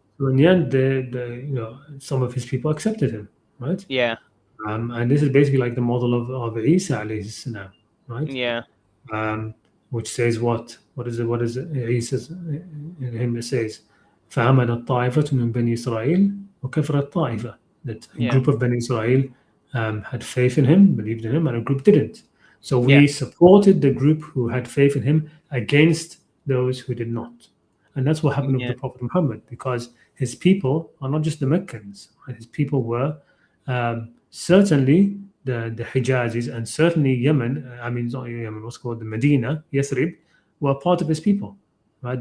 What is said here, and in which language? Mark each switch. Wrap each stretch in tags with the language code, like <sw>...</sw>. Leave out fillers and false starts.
<en>So in the end, some of his people accepted him, right? Yeah. And this is basically like the model of Isa alayhi salam, right? Yeah. Which says what? What is it? Isa's in him it says,</en> <ar>فَآمَنَتْ طَائِفَةٌ مِنْ بَنِي إِسْرَائِيلَ وَكَفَرَتْ طَائِفَةٌ.</ar> <en>That a group of Bani Israel had faith in him, believed in him, and a group didn't. So we supported the group who had faith in him against those who did not. And that's what happened with the Prophet Muhammad, because his people are not just the Meccans. Right? His people were certainly the Hijazis, and certainly Yemen, not Yemen, what's called the Medina, Yathrib, were part of his people. Right?</en>